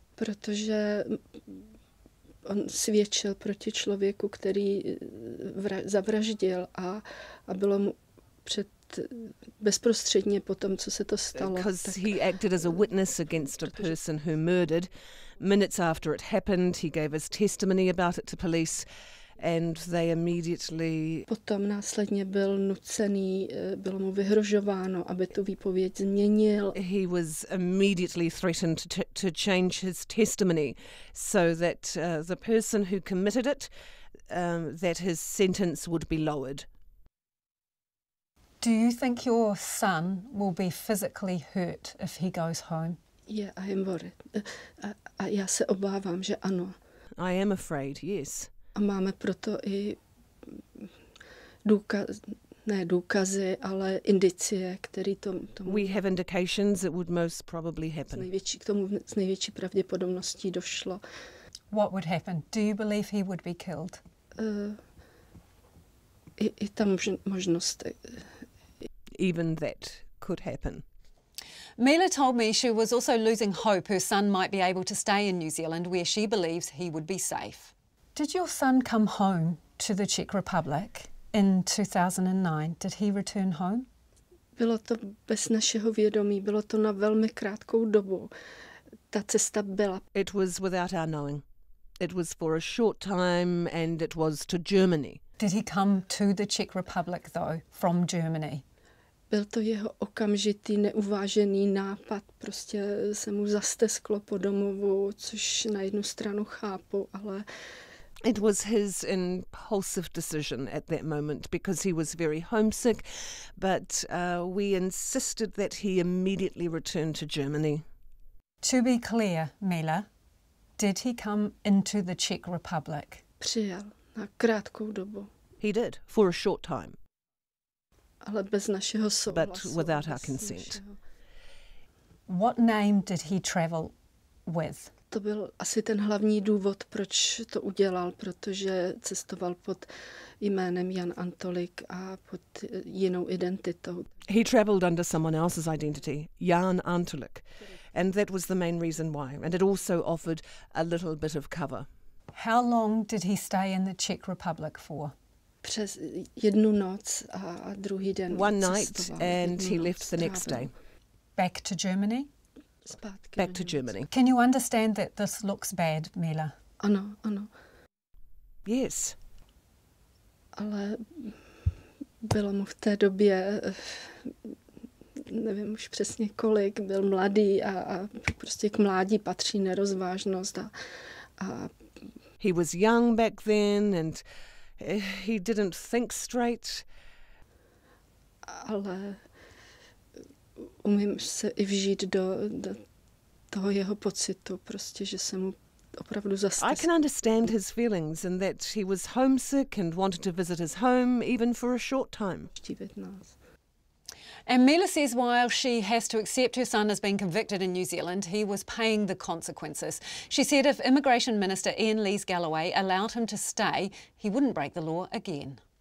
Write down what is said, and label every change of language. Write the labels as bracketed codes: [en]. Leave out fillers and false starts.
[cs] Protože on svědčil proti člověku, který zavraždil a bylo mu bezprostředně po tom, co se to stalo. [en] Because he acted as a witness against a person who murdered. Minutes after it happened, he gave his testimony about it to police. And they immediately... [cs] Potom následně byl nucený, bylo mu vyhrožováno, aby tu výpověď změnil. [en] He was immediately threatened to change his testimony so that the person who committed it, that his sentence would be lowered. Do you think your son will be physically hurt if he goes home? Yeah, I am worried. [cs] A já se obávám, že ano. [en] I am afraid, yes. [cs] A máme proto i důkazy, ale indicie, které tomu... [en] We have indications it would most probably happen. [cs] K tomu s největší pravděpodobností došlo. [en] What would happen? Do you believe he would be killed? [cs] I ta možnost. [en] Even that could happen. Mila told me she was also losing hope her son might be able to stay in New Zealand where she believes he would be safe. Did your son come home to the Czech Republic in 2009? Did he return home? [cs] Bylo to bez našeho vědomí, bylo to na velmi krátkou dobu. Ta cesta byla. [en] It was without our knowing. It was for a short time and it was to Germany. Did he come to the Czech Republic though from Germany? [cs] Byl to jeho okamžitý, neuvážený nápad, prostě se mu zastesklo po domovu, což na jednu stranu chápu, ale... [en] It was his impulsive decision at that moment because he was very homesick, but we insisted that he immediately return to Germany. To be clear, Mila, did he come into the Czech Republic? [cs] Přijel na krátkou dobu. [en] He did, for a short time. [cs] Ale bez našeho souhlasu. [en] But without our consent. What name did he travel with? [cs] To byl asi ten hlavní důvod, proč to udělal, protože cestoval pod jménem Jan Antolik a pod jinou identitou. [en] He travelled under someone else's identity, Jan Antolik, and that was the main reason why. And it also offered a little bit of cover. How long did he stay in the Czech Republic for? [cs] Přes jednu noc a druhý den [en] One night and he left the next day. Back to Germany? Back to Germany. Can you understand that this looks bad, Mila? [cs] Ano, ano. [en] Yes. [cs] Ale bylo mu v té době, nevím už přesně kolik, byl mladý a prostě k mládí patří nerozvážnost a [en] He was young back then and he didn't think straight. [cs] Ale umím se i vžít do toho jeho pocitu, prostě, že se mu opravdu zastesklo. [en] I can understand his feelings and that he was homesick and wanted to visit his home even for a short time. And Mila says while she has to accept her son has been convicted in New Zealand, he was paying the consequences. She said if Immigration Minister Ian Lees-Galloway allowed him to stay, he wouldn't break the law again.